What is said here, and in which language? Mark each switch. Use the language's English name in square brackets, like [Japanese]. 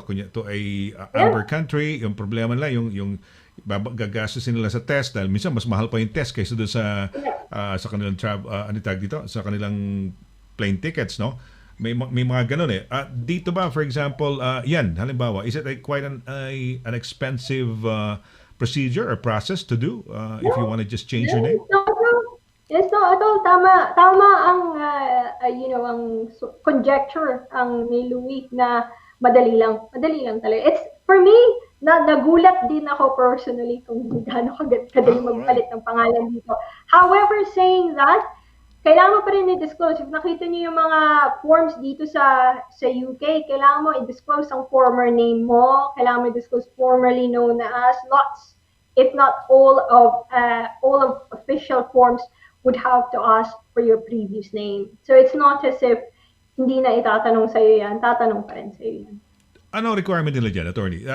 [Filipino] Kunya to a amber country, yung problema nila, yung gagastusin nila sa test, dahil minsan mas mahal pa yung test kaysa doon sa kanilang sa kanilang plane tickets, no? May mga ganun eh. Dito ba, [English] for example, yan, halimbawa, is it quite an expensive procedure or process to do if you want to just change your name? It's not at all. [Filipino] Tama ang ang conjecture ang ni Louis na madali lang talaga. It's for me, nagulat din ako personally kung gaano kadali magpalit ng pangalan dito. [English] However, saying that, [Filipino] kailangan mo pa rin i-disclose. If nakita niyo yung mga forms dito sa UK, kailangan mo i-disclose ang former name mo. Kailangan mo i-disclose [English] formerly known as. Lots, if not all of official forms would have to ask for your previous name. So it's not as if [Filipino] hindi na itatanong sa'yo yan. Tatanong pa rin sa'yo yan. Ano requirement nila dyan, attorney?